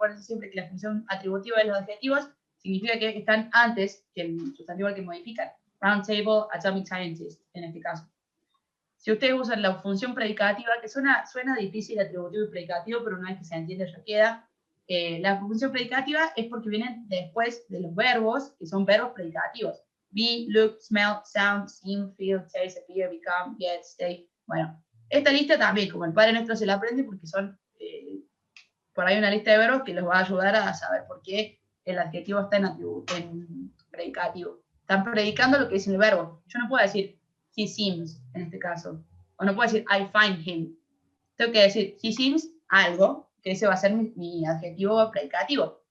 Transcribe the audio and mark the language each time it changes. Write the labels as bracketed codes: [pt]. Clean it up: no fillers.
[es] Acuérdense siempre que la función atributiva de los adjetivos significa que están antes que el sustantivo al que modifican. [en] Round table, atomic scientist, [es] en este caso. Si ustedes usan la función predicativa, que suena difícil atributivo y predicativo, pero una vez que se entiende ya queda. La función predicativa es porque vienen después de los verbos, que son verbos predicativos. [en] Be, look, smell, sound, seem, feel, taste, appear, become, get, stay. [es] Bueno, esta lista también, como el Padre Nuestro se la aprende, porque son por ahí una lista de verbos que los va a ayudar a saber por qué el adjetivo está en predicativo. Están predicando lo que dice el verbo. Yo no puedo decir [en] he seems, [es] en este caso. O no puedo decir [en] I find him. [es] Tengo que decir [en] he seems [es] algo, que ese va a ser mi adjetivo predicativo.